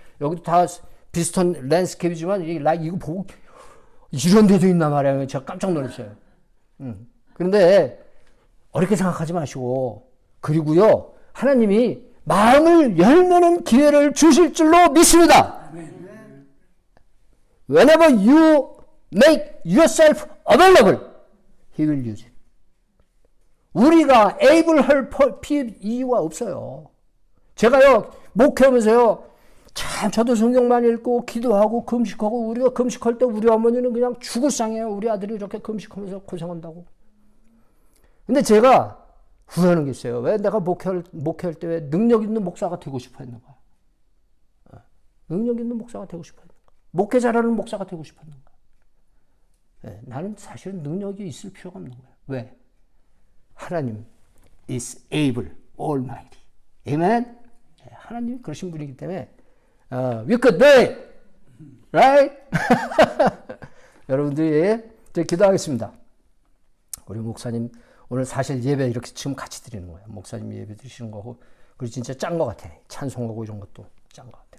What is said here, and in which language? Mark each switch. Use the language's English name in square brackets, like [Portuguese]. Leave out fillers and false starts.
[Korean] 여기도 다 비슷한 랜드스케이프지만 이거 보고 이런 데도 있나 말이에요. 제가 깜짝 놀랐어요. 그런데 어렵게 생각하지 마시고 그리고요 하나님이 마음을 열면은 기회를 주실 줄로 믿습니다. [English] Whenever you make yourself available, He will use it. [Korean] 우리가 able 할 이유가 없어요. 제가요 목회하면서요 참 저도 성경 많이 읽고 기도하고 금식하고 우리가 금식할 때 우리 어머니는 그냥 죽을 상이에요. 우리 아들이 이렇게 금식하면서 고생한다고. 근데 제가 후회하는 게 있어요. 왜 내가 목회할 때 왜 능력 있는 목사가 되고 싶어 했는가? 능력 있는 목사가 되고 싶어 했는가? 목회 잘하는 목사가 되고 싶어 했는가? 네, 나는 사실은 능력이 있을 필요가 없는 거예요. 왜? [English] 하나님 is able, almighty. Amen? [Korean] 하나님이 그러신 분이기 때문에 [English] we could do it. Right? [Korean] 여러분들이 기도하겠습니다. 우리 목사님 오늘 사실 예배 이렇게 지금 같이 드리는 거예요. 목사님 예배 드리시는 거고 그리고 진짜 짠 것 같아. 찬송하고 이런 것도 짠 것 같아.